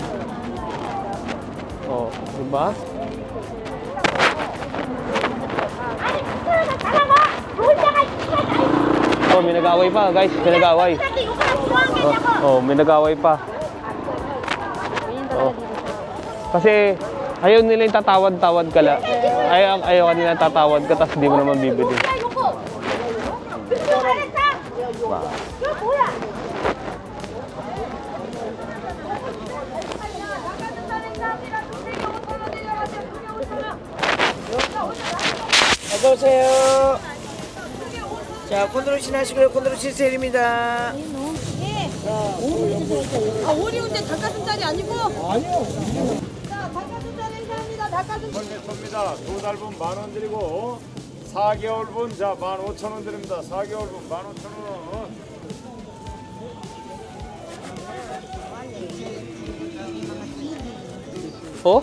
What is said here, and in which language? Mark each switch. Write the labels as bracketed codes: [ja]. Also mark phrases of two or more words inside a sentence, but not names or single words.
[tl] Oh, di ba? Oh, may nag-away pa, guys. May nag-away. Oh, may nag-away pa. Oh. Kasi ayaw nila yung tatawad-tawad ka lang. Ayaw kanila tatawad ka, tapos di mo naman bibili. Wow. [ko] 어서오세요. 자, 콘드로신 하시고요. 콘드로신 세일입니다. 예. 오리온데 닭가슴살이 아니고? 아니요. 자, 닭가슴살 행사합니다. 닭가슴살. 섭니다. 2달분 10,000원 드리고 4개월분 자 15,000원 드립니다. 4개월분 15,000원. Oh?